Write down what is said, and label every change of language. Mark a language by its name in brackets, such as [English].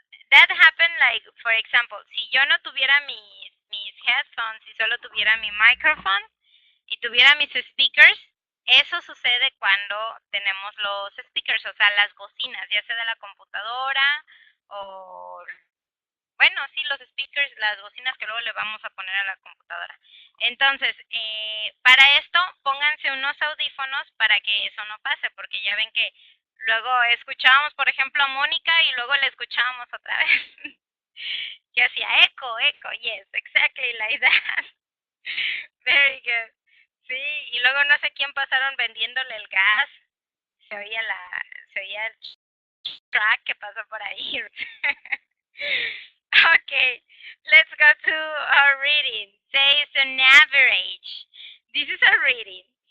[English] That happened like, for example, [Spanish] si yo no tuviera mis headphones y solo tuviera mi microphone y tuviera mis speakers, eso sucede cuando tenemos los speakers, o sea, las bocinas, ya sea de la computadora o, bueno, sí, los speakers, las bocinas que luego le vamos a poner a la computadora. Entonces, para esto, pónganse unos audífonos para que eso no pase, porque ya ven que luego escuchábamos, por ejemplo, a Mónica y luego la escuchábamos otra vez. Que hacía eco, eco, [English] yes, exactly like that. Very good. [Spanish] Sí, y luego no sé quién pasaron vendiéndole el gas. Se oía el track que pasó por ahí. [English] Okay, let's go to our reading. Says an average. This is a reading.